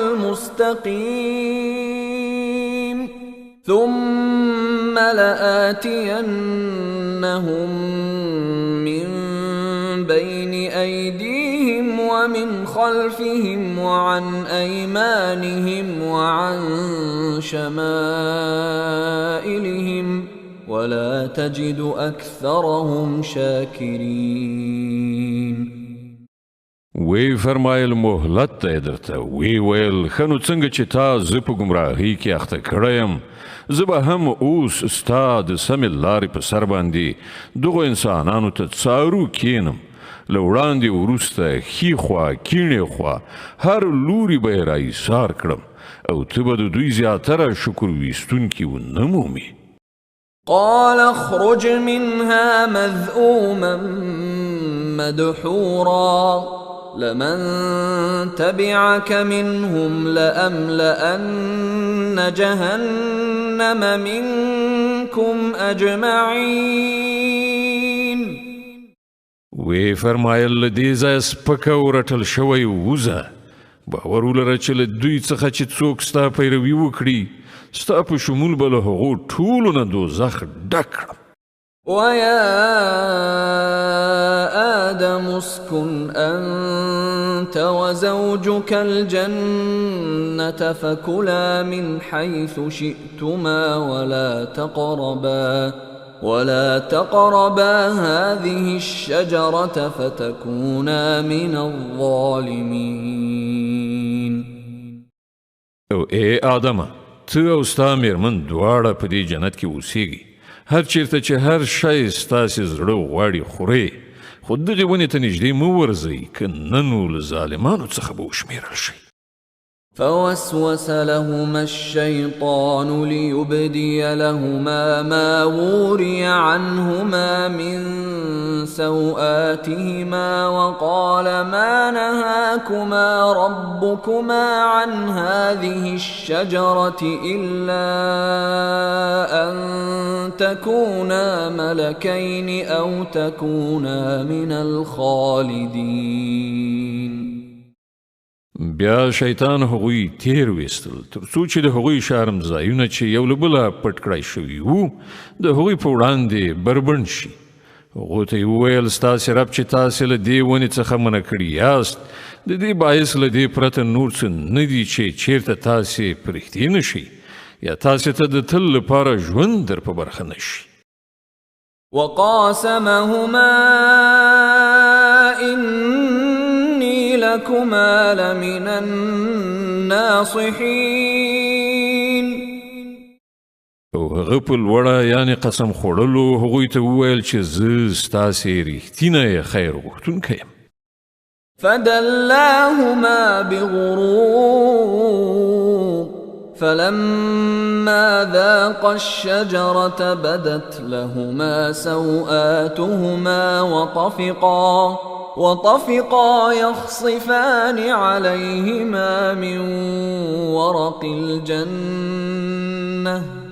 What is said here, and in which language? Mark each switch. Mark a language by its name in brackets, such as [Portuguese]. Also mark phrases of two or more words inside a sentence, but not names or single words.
[Arabic] المستقيم ثم لآتينهم من بين أيديهم ومن خلفهم وعن أيمانهم وعن شمائلهم ولا تجد أكثرهم شاكرين. [Pashto] وی فرمایل مهلت ته درته وی ویل خنو څنګه چې تا زه په ګمراهۍ کې اخته کړی یم زه به هم اوس ستا د سمې لارې په سر باندې دغو انسانانو ته څارو کینم له وړاندې وروسته ښي خوا کیڼې خوا هر لوري به یې راایسار کړم او ته به د دوی زیاتره شکر ویستونکي ونه مومې. [Arabic] قال اخرج منها مذءوما مدحورا لمن تبعك منهم لأملأن جهنم منكم أجمعين. [Pashto] وی فرمایل له دې ځایه سپکه ورټل شوی ووځه باور ولره چې له دوی څخه چې څوک ستا پیروي وکړي ستا په شمول به له هغو ټولو نه دوزخ ډک کړم. [Arabic] ويا آدم اسكن أنت وزوجك الجنة فكلا من حيث شئتما ولا تقربا هذه الشجرة فتكونا من الظالمين. [Pashto] او اے آدم ته او ستا میرمن دواړه په دې جنت کې اوسیږي هر چیرته چې هر شی ستاسې زړه غواړي خورئ خو دغې ونې ته نږدې مه ورځئ که نه نو له ظالمانو څخه به وشمېرل شئ. [Arabic] فوسوس لهما الشيطان ليبدي لهما ما وري عنهما من سوآتهما وقال ما نهاكما ربكما عن هذه الشجرة إلا أن تكونا ملكين أو تكونا من الخالدين. [Pashto] بیا شیطان هغوی تیر ویستل تر څو چې د هغوی شرمځایونه چې یو له بله پټ کړی شوي وو د هغوی په وړاندې بربنډ شي. هغو ته یې وویل ستاسې رب چې تاسې له دې ونې څخه منع کړي یاست د دې باعث له دې پرته نور څه نه دي چې چیرته تاسې پرښتې نه شئ یا تاسې ته د تل لپاره ژوند در په برخه نه شي. [Arabic] وقاسمهما لكما لمن الناصحين. [Pashto] او هغه په لوړه یعنې قسم خوړلو هغوی ته وویل چې زه ستاسې رښتینی خیر غوښتونکی یم. [Arabic] فدلاهما بغرور فلما ذاقا الشجرة بدت لهما سوآتهما وطفقا يخصفان عليهما من ورق الجنة